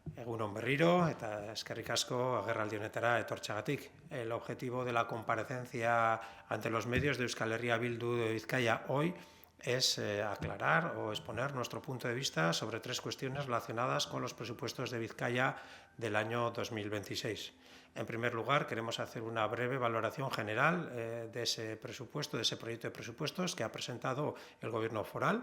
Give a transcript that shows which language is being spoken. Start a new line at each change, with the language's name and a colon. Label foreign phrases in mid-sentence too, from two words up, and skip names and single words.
Basque: Egunon berriro eta eskerrik asko agerraldi honetara etortxagatik.
Spanish: El objetivo de la comparecencia ante los medios de Euskal Herria Bildu de Vizcaya hoy es aclarar o exponer nuestro punto de vista sobre tres cuestiones relacionadas con los presupuestos de Vizcaya del año 2026. En primer lugar, queremos hacer una breve valoración general de ese presupuesto, de ese proyecto de presupuestos que ha presentado el Gobierno foral.